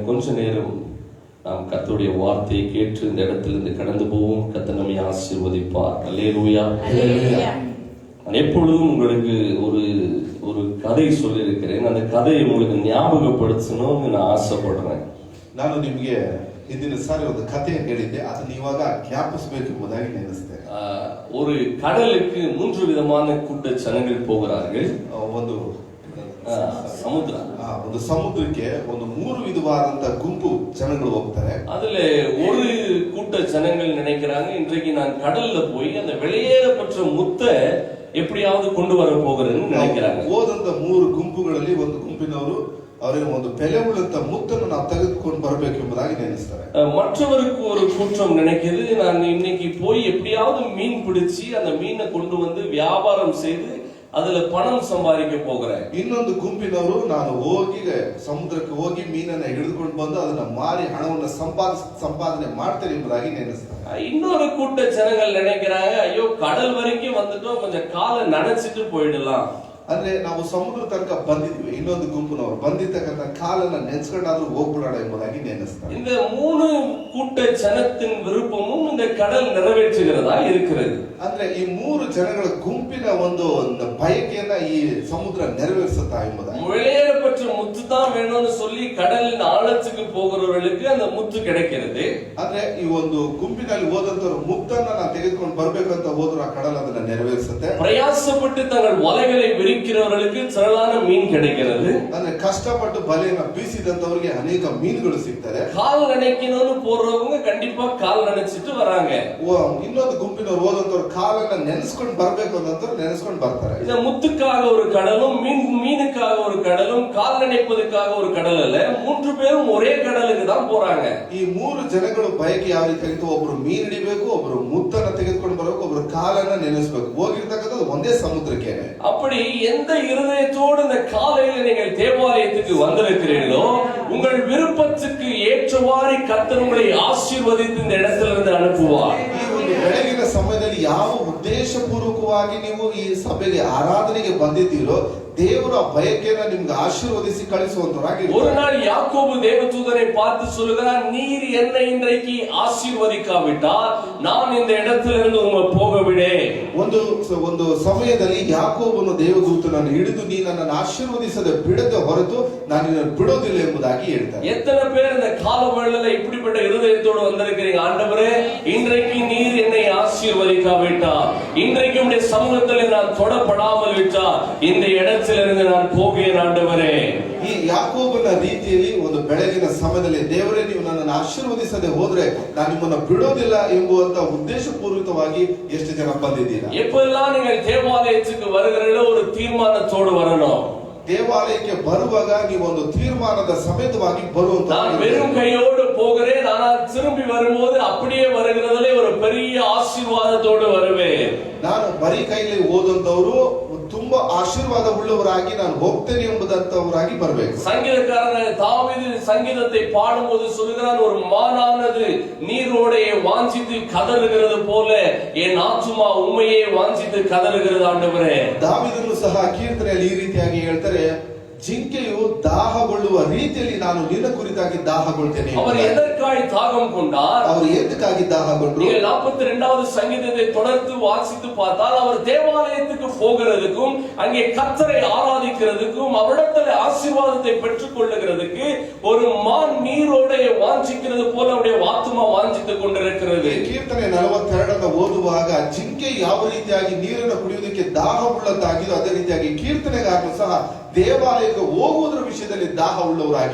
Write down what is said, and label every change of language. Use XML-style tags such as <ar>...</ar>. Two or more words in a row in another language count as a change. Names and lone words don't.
<ta>கொஞ்ச நேரம் நாம் கர்த்தருடைய வார்த்தையை கேட்டு இந்த இடத்திலிருந்து கடந்து போவோம். கர்த்தர் நம்மை ஆசீர்வதிப்பார். அல்லேலூயா. நான் எப்பொழுதும் உங்களுக்கு ஒரு ஒரு கதை சொல்லியிருக்கிறேன். அந்த கதையை உங்களுக்கு ஞாபகப்படுத்தணும்னு நான் ஆசைப்படுறேன்.</ta> <kn>ನಾನು ನಿಮಗೆ ಹಿಂದಿನ ಸಾರಿ ಒಂದು ಕಥೆಯನ್ನು ಹೇಳಿದ್ದೆ, ಅದನ್ನ ಇವಾಗ ಜ್ಞಾಪಿಸಬೇಕು ಎಂಬುದಾಗಿ ನೆನೆಸ್ತೇನೆ.</kn> <ta>ஒரு கடலுக்கு 3 விதமான கூட்ட ஜனங்கள் போகிறார்கள்.</ta> <kn>ಒಂದು ಒಂದು ಸಮುದ್ರಕ್ಕೆ ಒಂದು 3 ವಿಧವಾದಂತ ಗುಂಪು ಜನಗಳು ಹೋಗ್ತಾರೆ.</kn> <ta>அதுல ஒரு கூட்ட ஜனங்கள் நினைக்கிறாங்க, இன்றைக்கு நான் கடல்ல போய் அந்த வெளியேறப்பட்ட முத்தை எப்படியாவது கொண்டு வர போகிறேன்னு நினைக்கிறாங்க.</ta> <kn>ಹೋದಂತ 3 ಗುಂಪುಗಳಲ್ಲಿ ಒಂದು ಗುಂಪಿನವರು ಅವರಿಗೆ ಒಂದು ಬೆಲೆ ಉಳ್ಳಂತ ಮುತ್ತನ್ನು ನಾವು ತೆಗೆದುಕೊಂಡು ಬರಬೇಕು ಎಂಬುದಾಗಿ ನೆನೆಸ್ತಾರೆ.</kn> <ta>மற்றவருக்கு ஒரு கூட்டம் நினைக்கிறது, நான் இன்னைக்கு போய் எப்படியாவது மீன் பிடிச்சி அந்த மீனை கொண்டு வந்து வியாபாரம் செய்து அதுல பணம் சம்பாதிக்க போகிறேன்.</ta> <kn>ಇನ್ನೊಂದು ಗುಂಪಿನವರು ನಾನು ಹೋಗಿ ಸಮುದ್ರಕ್ಕೆ ಹೋಗಿ ಮೀನನ್ನ ಹಿಡಿದುಕೊಂಡು ಬಂದು ಅದನ್ನ ಮಾರಿ ಹಣವನ್ನು ಸಂಪಾದನೆ ಮಾಡ್ತಾರೆ ಎಂಬುದಾಗಿ ನೆನೆಸ್ತಾರೆ.</kn> <ta>இன்னொரு கூட்ட ஜனங்கள் நினைக்கிறாங்க, ஐயோ கடல் வரைக்கும் வந்துட்டோம், கொஞ்சம் காலை நனைச்சிட்டு போயிடலாம்.</ta> <kn>ಅಂದ್ರೆ ನಾವು ಸಮುದ್ರ ತನಕ ಬಂದಿದ್ವಿ, ಇನ್ನೊಂದು ಗುಂಪಿನವರು ಬಂದಿದ್ದಕ್ಕಂತ ಕಾಲನ್ನ ನೆನೆಸ್ಕೊಂಡಾದ್ರೂ ಹೋಗ್ಬಿಡೋಣ ಎಂಬುದಾಗಿ ನೆನೆಸ್ತಾರೆ.</kn> <ta>இந்த 3 கூட்ட ஜனத்தின் விருப்பமும் இந்த கடல் நிறைவேற்றுகிறதா இருக்கிறது.</ta> <kn>ಅಂದ್ರೆ ಈ 3 ಜನಗಳ ಗುಂಪಿನ ಒಂದು ಬಯಕೆಯನ್ನ ಈ ಸಮುದ್ರ ನೆರವೇರಿಸುತ್ತಾ ಎಂಬುದಾಗಿ.</kn> <ta>வெளியேறப்பட்ட முத்து தான் வேணும்னு சொல்லி கடலின் ஆழத்துக்கு போகிறவர்களுக்கு அந்த முத்து கிடைக்கிறது.</ta> <kn>ಅಂದ್ರೆ ಈ ಒಂದು ಗುಂಪಿನಲ್ಲಿ ಹೋದಂತವರು ಮುತ್ತನ್ನ ನಾನು ತೆಗೆದುಕೊಂಡು ಬರ್ಬೇಕಂತ ಹೋದ್ರು ಆ ಕಡಲ ಅದನ್ನ ನೆರವೇರಿಸುತ್ತೆ.</kn> <ta>பிரயாசப்பட்டு தங்கள் வலைகளை விரிக்கிறவர்களுக்கு திரளான மீன் கிடைக்கிறது.</ta> <kn>ಅಂದ್ರೆ ಕಷ್ಟಪಟ್ಟು ಬಲೆಯನ್ನ ಬೀಸಿದಂತವರಿಗೆ ಅನೇಕ ಮೀನುಗಳು ಸಿಗ್ತದೆ.</kn> <ta>கால் நனைக்கணும்னு போறவங்க கண்டிப்பா கால் நனைச்சிட்டு வராங்க.</ta> <kn>ಇನ್ನೊಂದು ಗುಂಪಿನವರು ಹೋದಂತವ್ರು ಕಾಲನ್ನ ನೆನೆಸ್ಕೊಂಡು ಬರ್ಬೇಕು ಅಂತಂದ್ರೆ ನೆನೆಸ್ಕೊಂಡು ಬರ್ತಾರೆ.</kn> <ta>இந்த முத்துக்காக ஒரு கடலும் மீனுக்காக ஒரு கடலும் கால் நனைப்பதற்காக ஒரு கடல் அல்ல, 3 பேரும் ஒரே கடலுக்கு தான் போறாங்க.</ta> <kn>ಈ 3 ಜನಗಳು ಬಯಕೆ ಯಾವ ರೀತಿ ಆಗಿತ್ತು, ಒಬ್ರು ಮೀನ್ ಹಿಡಿಬೇಕು, ಒಬ್ರು ಮುತ್ತನ್ನ ತೆಗೆದುಕೊಂಡು ಬರಬೇಕು, ಒಬ್ರು ಕಾಲನ್ನ ನೆನೆಸ್ಬೇಕು, ಹೋಗಿರ್ತಕ್ಕಂಥದ್ದು ಒಂದೇ ಸಮುದ್ರಕ್ಕೆ.</kn> <ta>அப்படி எந்த இருதயத்தோடு இந்த காலையில் நீங்கள் தேவாலயத்துக்கு வந்திருக்கிறீர்களோ உங்கள் விருப்பத்துக்கு ஏற்றவாறு கர்த்தர் உங்களை ஆசீர்வதித்து இந்த இடத்திலிருந்து அனுப்புவார்.</ta> <kn>ಈ ಒಂದು ಬೆಳಗಿನ ಸಮಯದಲ್ಲಿ ಯಾವ ಉದ್ದೇಶಪೂರ್ವಕವಾಗಿ ನೀವು ಈ ಸಭೆಗೆ ಆರಾಧನೆಗೆ ಬಂದಿದ್ದೀರೋ ದೇವರ ಬಯಕೆಯನ್ನು ನಿಮಗೆ ಆಶೀರ್ವದಿಸಿ ಕಳಿಸುವಂತರಾಗಿ.</kn> <ta>ஒரு நாள் யாக்கோபு தேவதூதனை பார்த்து சொல்கிறார், நீர் என்னை இன்றைக்கு ஆசீர்வதிக்காவிட்டால் நான் இந்த இடத்திலிருந்து உங்களை போக விடேன்.</ta> <kn>ಒಂದು ಸಮಯದಲ್ಲಿ ಯಾಕೋಬನು ದೇವದೂತನನ್ನು ಹಿಡಿದು ನೀ ನನ್ನನ್ನು ಆಶೀರ್ವದಿಸದೆ ಬಿಡದೆ ಹೊರತು ನಾನು ನಿನ್ನನ್ನು ಬಿಡೋದಿಲ್ಲ ಎಂಬುದಾಗಿ ಹೇಳ್ತಾರೆ.</kn> <ta>எத்தனை பேர் இந்த காலவேளையில இப்படிப்பட்ட இருதயத்தோடு வந்திருக்கிறீங்க, ஆண்டவரே இன்றைக்கு நீர் என்னை ஆசீர்வதிக்காவிட்டால், இன்றைக்கு உம்முடைய சமூகத்தில் நான் தொடப்படாமல் விட்டால் இந்த இடத்திலிருந்து நான் போகிறேன் ஆண்டவரே.</ta> <kn>ಈ ಯಾಕೋಬನ ರೀತಿಯಲ್ಲಿ ಒಂದು ಬೆಳಗಿನ ಸಮಯದಲ್ಲಿ ದೇವರೇ ನೀವು ನನ್ನನ್ನು ಆಶೀರ್ವದಿಸದೆ ಹೋದ್ರೆ ನಾನು ನಿಮ್ಮನ್ನು ಬಿಡೋದಿಲ್ಲ ಎಂಬುವಂತ ಉದ್ದೇಶಪೂರ್ವಕವಾಗಿ ಎಷ್ಟು ಜನ ಬಂದಿದ್ದೀರಾ?</kn> <ta>எப்பெல்லாம் நீங்கள் தேவாலயத்துக்கு வருகிறீர்களோ ஒரு தீர்மானத்தோடு வரணும்.</ta> <kn>ದೇವಾಲಯಕ್ಕೆ ಬರುವಾಗ ನೀವು ಒಂದು ತೀರ್ಮಾನದ ಸಮೇತವಾಗಿ ಬರುವಂತ.</kn> <ta>நான் வெறும் கையோடு போகிறேன், ஆனால் திரும்பி வரும்போது அப்படியே வருகிறதுல ஒரு பெரிய ஆசீர்வாதத்தோடு வருவேன்.</ta> <kn>ನಾನು ಬರೀ ಕೈಲಿ ಓದಂತವರು ತುಂಬಾ ಆಶೀರ್ವಾದ ಉಳ್ಳವರಾಗಿ ನಾನು ಹೋಗ್ತೇನೆ ಎಂಬುದಂತವರಾಗಿ ಬರಬೇಕು.</kn> <ta>சங்கீதக்காரன் தாவீது சங்கீதத்தை பாடும்போது சொல்கிறான், ஒரு மானானது நீரோடையை வாஞ்சித்து கதறுகிறது போல என் ஆத்துமா உம்மையே வாஞ்சித்து கதறுகிறது ஆண்டவரே.</ta> <kn>ದಾವೀದನು ಸಹ ಕೀರ್ತನೆಯಲ್ಲಿ ಈ ರೀತಿಯಾಗಿ ಹೇಳ್ತಾರೆ, ಜಿಂಕೆಯು ದಾಹಗೊಳ್ಳುವ ರೀತಿಯಲ್ಲಿ ನಾನು ನಿನ್ನ ಕುರಿತಾಗಿ ದಾಹಗೊಳ್ತೇನೆ.</kn> <ta>அவர் எதற்காய் தாகம் கொண்டார்?</ta> <kn>ಅವರು ಎದಕ್ಕಾಗಿ ದಾಹಗೊಂಡ್ರು?</kn> <ta>நீங்கள் 42வது சங்கீதத்தை தொடர்ந்து வாசித்து பார்த்தால் அவர் தேவாலயத்துக்கு போகிறதுக்கும் அங்கே கர்த்தரை ஆராதிக்கிறதுக்கும் அவரிடத்தில் ஆசீர்வாதத்தை பெற்றுக் கொள்ளுகிறதுக்கு ஒரு மான் நீரோடைய வாஞ்சிக்கிறது போல அவருடைய ஆத்துமா வாஞ்சித்துக் கொண்டிருக்கிறது.</ta> <kn>ಕೀರ್ತನೆ 42 ಓದುವಾಗ ಜಿಂಕೆ ಯಾವ ರೀತಿಯಾಗಿ ನೀರನ್ನು ಕುಡಿಯುವುದಕ್ಕೆ ದಾಹವುಳ್ಳದ್ದಾಗಿದೋ ಅದೇ ರೀತಿಯಾಗಿ ಕೀರ್ತನೆಗಾರರು ಸಹ ದೇವಾಲಯಕ್ಕೆ ಹೋಗುವುದರ ವಿಷಯದಲ್ಲಿ ದಾಹ ಉಳ್ಳವರಾಗಿ</kn>